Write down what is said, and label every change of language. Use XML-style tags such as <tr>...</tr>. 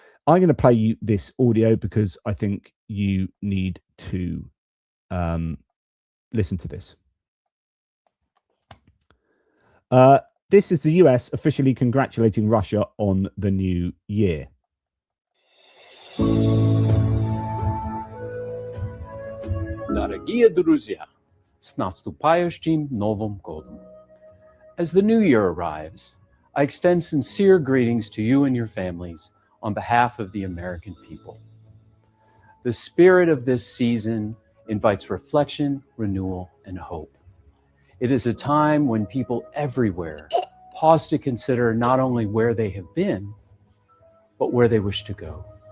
<en>I'm going to play you this audio because I think you need to listen to this. This is the US officially congratulating Russia on the new year.</en> <ru>Дорогие друзья, с наступающим Новым годом.</ru> <en>As the new year arrives, I extend sincere greetings to you and your families on behalf of the American people. The spirit of this season invites reflection, renewal, and hope. It is a time when people everywhere pause to consider not only where they have been, but where they wish to go.</en>